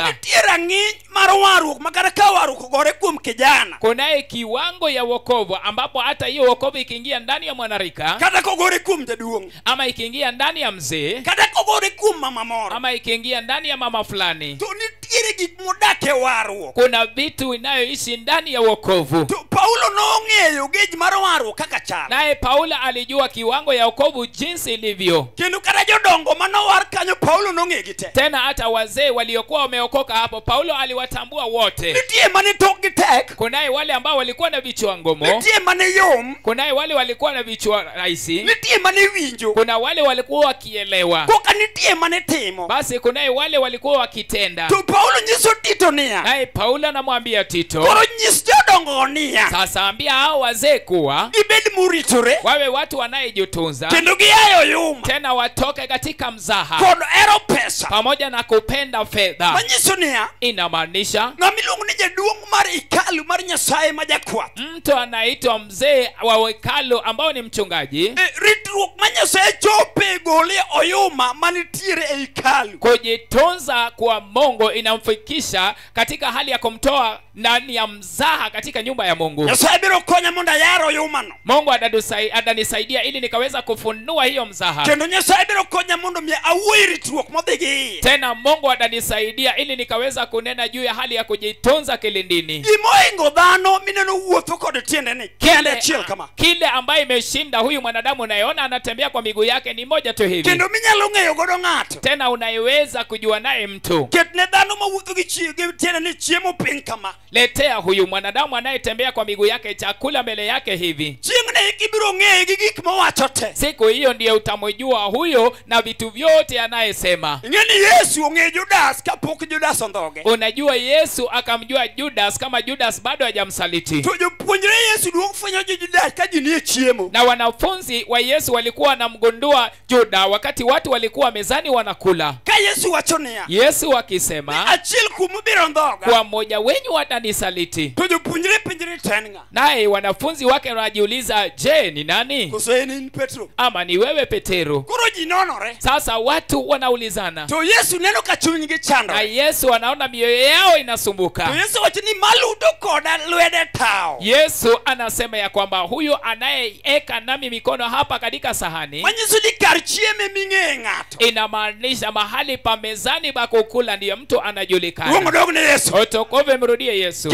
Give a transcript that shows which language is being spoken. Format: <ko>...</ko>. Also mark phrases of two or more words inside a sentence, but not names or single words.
<luo>Nitie rang'iny mar warruok ma kata ka warruok ogore kuom kijana,</luo> <sw>Kunaye kiwango ya wokovu ambapo hata hiyo wokovu ikiingia ndani ya mwanarika,</sw> <luo>kata kogore kuom jaduong',</luo> <sw>ama ikiingia ndani ya mzee,</sw> <luo>kata kogore kuom mama moro,</luo> <sw>ama ikiingia ndani ya mama fulani,</sw> <luo>to nitiere gik modak e warruok.</luo> <sw>kuna vitu inayoishi ndani ya wokovu.</sw> <luo>To Paulo nong'eyo gej mar warruok kaka chal.</luo> <sw>Naye Paulo alijua kiwango ya wokovu jinsi ilivyo.</sw> <luo>Kendo kata jodongo manowar kanyo Paulo nong'egi te.</luo> <sw>Tena hata wazee waliokuwa wameokoka hapo Paulo aliwatambua wote.</sw> <luo>Nitie mane tokgi tek.</luo> <sw>Kunaye wale ambao walikuwa na vichwa ngomo.</sw> <luo>Nitie mane yom.</luo> <sw>Kunaye wale walikuwa na vichwa rahisi.</sw> <luo>Nitie mane winjo.</luo> <sw>Kuna wale walikuwa wakielewa.</sw> <luo>Koka nitie mane timo.</luo> <sw>Basi kunaye wale walikuwa wakitenda.</sw> <luo>To Paulo nyiso Tito niya.</luo> <sw>Naye Paulo anamwambia Tito,</sw> <luo>koro nyis jodongo niya.</luo> <sw>sasa ambia hao wazee kuwa</sw> <luo>gibed moritore.</luo> <sw>wawe watu wanayejitunza.</sw> <luo>Kendo giayo yuma.</luo> <sw>Tena watoke katika mzaha.</sw> <luo>Kod ero pesa.</luo> <sw>Pamoja na kupenda fedha.</sw> <luo>Manyiso niya.</luo> <sw>Inamaanisha</sw> <luo>ng'amiluongo ni jaduong' mar ikalu mar Nyasaye ma jakwath.</luo> <sw>mtu anaitwa mzee wa hekalu ambao ni mchungaji.</sw> <luo>Ritruok ma Nyasaye chope gole oyuma manitiere e ikalu.</luo> <sw>Kujitunza kwa Mungu inamfikisha katika hali ya kumtoa ndani ya mzaha katika nyumba ya Mungu.</sw> <luo>Nyasaye biro konya mondo ayar oyumano.</luo> <sw>Mungu atanisaidia ili nikaweza kufunua hiyo mzaha.</sw> <luo>Kendo Nyasaye biro konya mondo mi awuoyi ritruok modhi gi.</luo> <sw>Tena Mungu atanisaidia ili nikaweza kunena juu ya hali ya kujitunza kilindini.</sw> <luo>Gimoingo dhano mineno wuotho kod tiendeni kende achiel kama.</luo> <sw>Kile ambaye imeshinda huyu mwanadamu unayeona anatembea kwa miguu yake ni moja tu hivi.</sw> <luo>Kendo minyalo ng'eyo godo ng'ato.</luo> <sw>Tena unaiweza kujua naye mtu.</sw> <luo>Ketne dhano mawuotho gi tiendeni chiemo piny kama.</luo> <sw>Letea huyu mwanadamu anayetembea kwa miguu yake chakula mbele yake hivi.</sw> <luo>Chieng'ne ibiro ng'eye gi gik mowacho te.</luo> <sw>Siku hiyo ndiye utamjua huyo na vitu vyote anayesema.</sw> <luo>Ing'eni Yesu ong'e Judas kapok Judas ondhoge.</luo> <sw>Unajua Yesu akamjua Judas kama Judas bado hajamsaliti.</sw> <luo>To jopuonjre Yesu duong' fwenyo Judas ka ji nie chiemo.</luo> <sw>Na wanafunzi wa Yesu walikuwa wanamgundua Juda wakati watu walikuwa mezani wanakula.</sw> <luo>Ka Yesu wacho niya.</luo> <sw>Yesu akisema</sw> <luo>achiel kuomu biro ndhoga.</luo> <sw>kwa mmoja wenyu watanisaliti.</sw> <luo>To jopuonjre penjre ten ng'a.</luo> <sw>Naye wanafunzi wake wanajiuliza, je, ni nani?</sw> <luo>Koso en Petro.</luo> <sw>Ama ni wewe Petero?</sw> <luo>Koro ji nonore.</luo> <sw>Sasa watu wanaulizana.</sw> <luo>To Yesu neno ka chunygi chando.</luo> <sw>Na Yesu anaona mioyo yao inasumbuka.</sw> <luo>To Yesu wacho ni maludo koda lwede tao.</luo> <sw>Yesu anasema ya kwamba huyo anayeeka nami mikono hapa katika sahani,</sw> <luo>manyiso ni kar chieme ming'e ng'ato.</luo> <sw>inamaanisha mahali pa mezani pa kukula ndiyo mtu anajulikana.</sw> <luo>Duong' dog ne Yesu.</luo> <sw>Otokove mrudie Yesu.</sw>